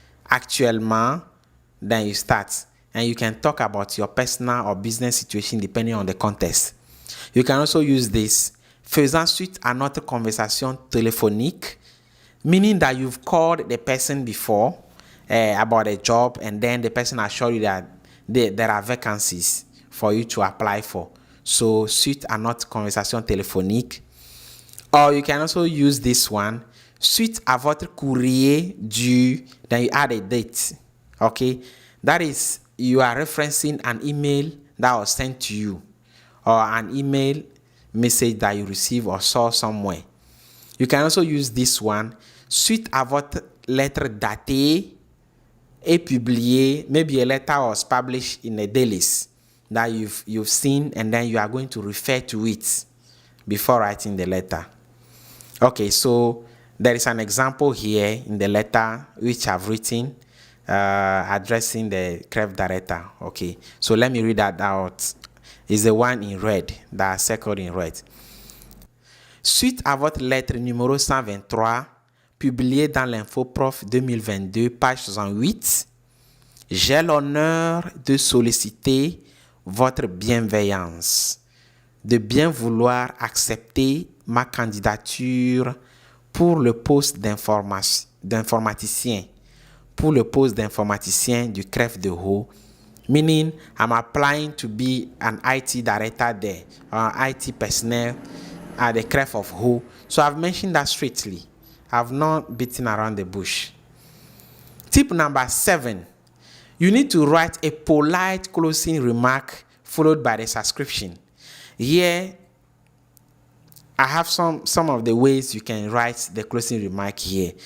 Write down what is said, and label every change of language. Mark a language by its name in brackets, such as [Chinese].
[English] Actuellement, then you start, and you can talk about your personal or business situation depending on the context. You can also use this [French] faisant suite à notre conversation téléphonique, [English] meaning that you've called the person before about a job, and then the person assured you that there are vacancies for you to apply for. [French] So suite à notre conversation téléphonique. [English] Or you can also use this one, [French] suite à votre courrier dû, [English] then you add a date. Okay, that is, you are referencing an email that was sent to you, or an email message that you receive or saw somewhere. You can also use this one. [French] Suite à votre lettre datée et publiée. [English] Maybe a letter was published in a dailies that you've seen, and then you are going to refer to it before writing the letter. Okay, so there is an example here in the letter which I've written addressing the CREF director. Okay, so let me read that out. It's the one in red that I circled in red. [French] Suite à votre lettre numéro 123, publiée dans l'Info Prof 2022, page 68, j'ai l'honneur de solliciter votre bienveillance, de bien vouloir accepter ma candidature pour le poste d'informaticien, du CREF de Haut, [English] meaning I'm applying to be an IT director there, or IT personnel at the CREF of Haut. So I've mentioned that straightly. I've not beaten around the bush. Tip number 7. You need to write a polite closing remark followed by the subscription. Here, I have some of the ways you can write the closing remark here.